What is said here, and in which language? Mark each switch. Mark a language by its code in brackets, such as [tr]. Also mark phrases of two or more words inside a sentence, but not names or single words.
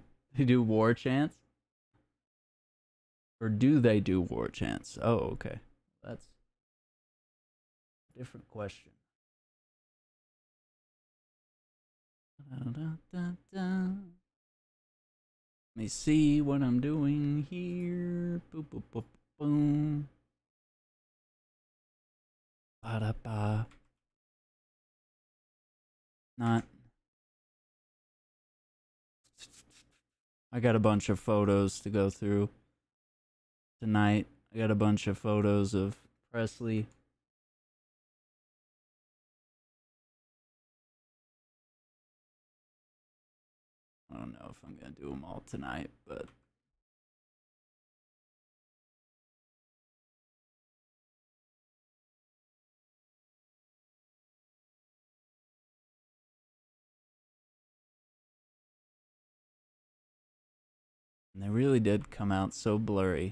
[en] They do war chants? Or do they do war chants? Oh, okay. That's a different question. Let me see what I'm doing here. Boop, boop, boop, boom. Ba-da-ba. Not. I got a bunch of photos to go through tonight. I got a bunch of photos of Presley. I don't know if I'm going to do them all tonight, but and they really did come out so blurry.